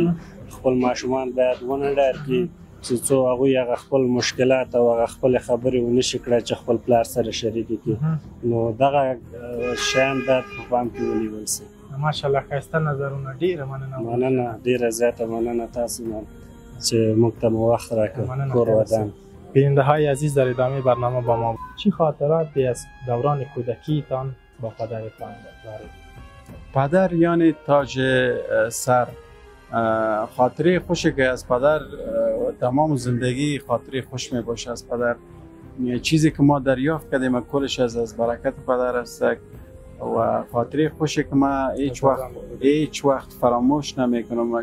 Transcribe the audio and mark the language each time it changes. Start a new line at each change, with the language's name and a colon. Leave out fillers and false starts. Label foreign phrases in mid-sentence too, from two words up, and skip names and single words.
Pashto: خپل ماشومان باید ونه ډار کړي چې څو هغوی هغه خپل مشکلات او هغه خپلې خبرې ونه شي کړی چې خپل پلار سره شریکې کړي. نو دغه شیان باید په پام کې ونیول شي. ماشاءالله ښایسته نظرونه ډېره مننه ډېره زیاته مننه تاسو نه چې موږ ته مو وقت راکړ کور ودان.
Persian: بیننده های عزیز در ادامه برنامه با ما چی خاطراتی از دوران کودکیتان با پدرتان دارید؟ پدر یعنی تاج سر خاطره خوشی که از پدر تمام زندگی خاطره خوش می باشه از پدر چیزی که ما دریافت کردیم کلش از برکت پدر است و خاطره خوشی که ما هیچ وقت فراموش نمیکنم.